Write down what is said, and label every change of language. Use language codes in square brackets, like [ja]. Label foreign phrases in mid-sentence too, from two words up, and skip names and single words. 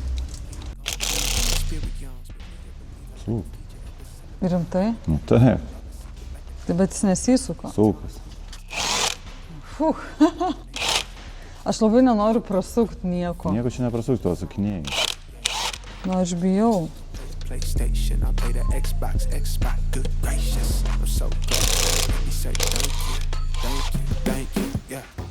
[lt] Sūk. Rimtai? Nu taip, Tai bet jis nesisuko. sūkas. Fuh. Aš labai nenoriu prasukti nieko. Nieko čia neprasūk, tu atsukinėjai. Nu, aš bijau. [en] PlayStation, I play the Xbox, good gracious, I'm so good. Let me say thank you, yeah.